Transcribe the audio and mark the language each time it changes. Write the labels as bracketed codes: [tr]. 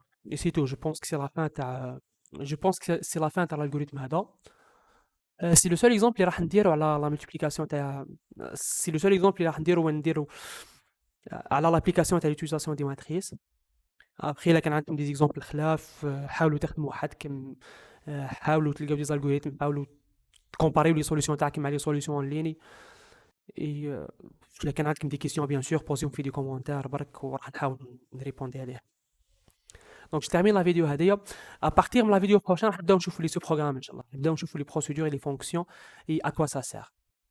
[fr] Et c'est tout, je pense que c'est la fin تاع c'est la fin تاع l'algorithme هذا. C'est le seul exemple [ar] اللي راح نديرو على [fr] la multiplication تاع c'est le seul exemple [ar] اللي راح نديرو وين نديرو على [fr] l'application تاع l'utilisation des matrices. [ar] Après إلا كان عندكم [fr] des exemples [ar] خلاف حاولوا تخدموا وحدكم حاولوا تلقاو [fr] des algorithmes [ar] حاولوا تكومباريو لي سوليوشن تاعكم مع لي سوليوشن ليني. إلا كان عندكم [fr] des questions bien sûr posez-moi [ar] في [fr] des commentaires [ar] برك وراح نحاول نريبوندي عليها. [fr] Donc, je termine la vidéo هذه. À partir de la vidéo prochaine, [ar] نبداو نشوفوا [fr] les sous-programmes, Inch'Allah. نبداو نشوفوا les procédures et les fonctions et à quoi ça sert.